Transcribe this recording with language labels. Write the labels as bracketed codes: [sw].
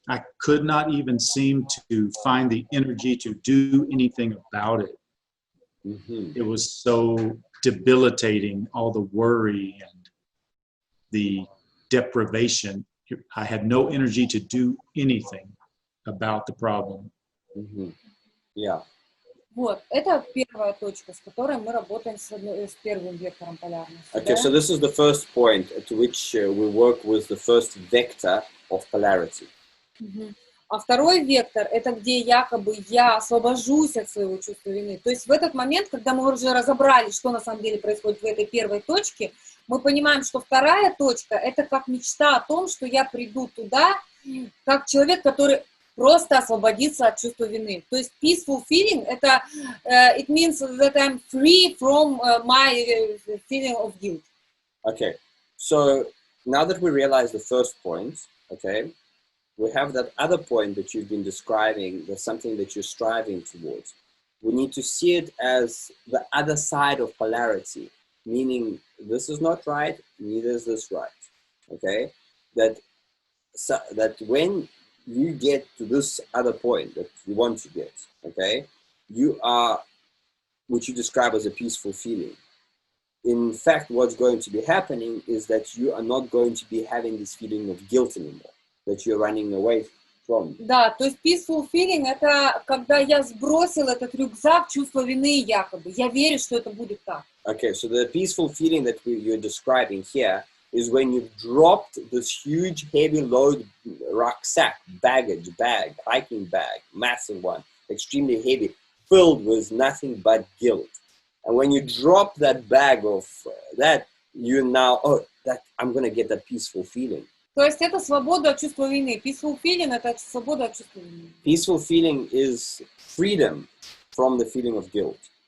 [en] I could not even seem to find the energy to do anything about it. It was so debilitating, all the worry and the deprivation. I had no energy to do anything about the problem. Yeah. [ru] Вот, это первая точка, с которой мы работаем с первым вектором полярности. [en] Okay, so this is the first point at which we work with the first vector of polarity. [ru] А второй вектор, это где якобы я освобожусь от своего чувства вины. То есть в этот момент, когда мы уже разобрали, что на самом деле происходит в этой первой точке, мы понимаем, что вторая точка, это как мечта о том, что я приду туда, как человек, который просто освободиться от чувства вины. То есть [en] peaceful feeling, [ru] это [en] it means that I'm free from my feeling of guilt. Okay, so now that we realize the first point, okay, we have that other point that you've been describing, there's something that you're striving towards. We need to see it as the other side of polarity, meaning this is not right, neither is this right, okay? That when you get to this other point that you want to get, okay, you are, which you describe as a peaceful feeling. In fact, what's going to be happening is that you are not going to be having this feeling of guilt anymore, that you're running away from. [ru] Да, то есть [en] peaceful feeling, [ru] это когда я сбросил этот рюкзак чувства вины якобы. Я верю, что это будет так. [en] Okay, so the peaceful feeling that you're describing here is when you've dropped this huge heavy load rucksack, baggage bag, hiking bag, massive one, extremely heavy, filled with nothing but guilt. And when you drop that bag of that, you now, I'm going to get that peaceful feeling. [ru] То есть это свобода от чувства вины. [en] Peaceful feeling [ru] – это свобода от чувства вины. [en] Peaceful feeling is freedom from the feeling of guilt.